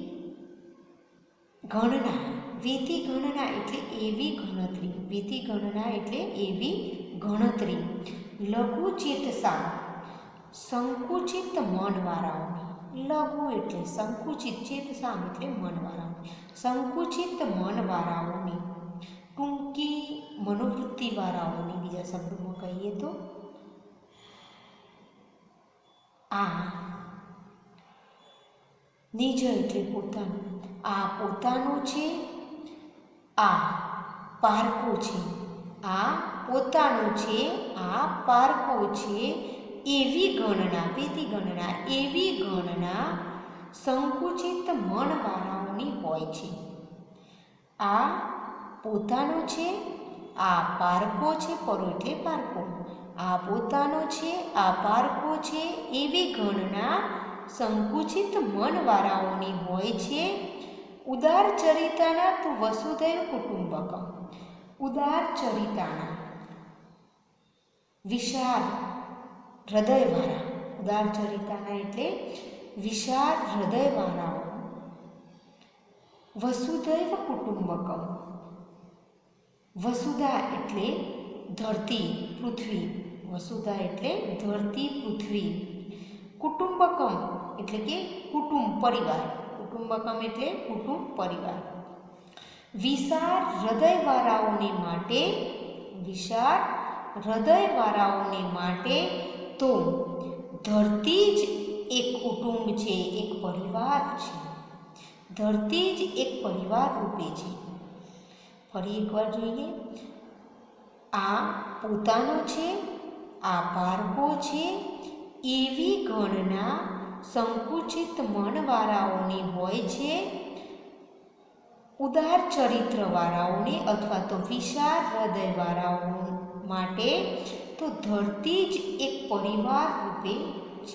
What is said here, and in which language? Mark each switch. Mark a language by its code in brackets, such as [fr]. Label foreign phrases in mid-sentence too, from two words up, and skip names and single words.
[sa] गणना, वेती गणना [gu] એટલે એવી ગણતરી, [sa] वेती गणना [gu] એટલે એવી ગણતરી, [sa] लघु चेतसा [gu] સંકુચિત મનવાળાઓની, લઘુ એટલે સંકુચિત, ચેતસામ એટલે મનવાળાઓની, સંકુચિત મનવાળાઓની, ટૂંકી મનોવૃત્તિવાળાઓની, બીજા શબ્દોમાં કહીએ તો આ, નિજ એટલે પોતાનો, આ પોતાનો છે, આ પારકો છે, આ પોતાનો છે, આ પારકો છે, એવી ગણના, [sa] वेती गणना, [gu] એવી ગણના સંકુચિત મનવાળાઓની હોય છે। આ પોતાનો છે, આ પારકો છે, પરો એટલે પારકો, આ પોતાનો છે, આ પારકો છે, એવી ગણના સંકુચિત મનવાળાઓની હોય છે। [sa] उदार चरिताना तु वसुधैव कुटुंबकम, उदार चरिताना [gu] વિશાળ હૃદયવાળા, [sa] उदार चरिताना [gu] એટલે વિશાળ હૃદયવાળાઓ, [sa] वसुधैव कुटुंबकम, [gu] વસુધા એટલે ધરતી પૃથ્વી, વસુધા એટલે ધરતી પૃથ્વી, કુટુંબકમ એટલે કે કુટુંબ પરિવાર, કુટુંબકમ એટલે કુટુંબ પરિવાર, વિશાળ હૃદયવાળાઓને માટે, વિશાળ હૃદયવાળાઓને માટે તો ધરતી જ એક કુટુંબ છે, એક પરિવાર છે, ધરતી જ એક પરિવાર રૂપે છે। ફરી એક બાર જોઈએ। આ પોતાનો છે, આ બાળકો છે, એવી ગણના સંકુચિત મનવાળાઓની હોય છે. ઉદાર ચરિત્રવાળાઓને અથવા તો વિશાળ હૃદયવાળાઓ માટે તો ધરતી જ એક પરિવાર રૂપે છે.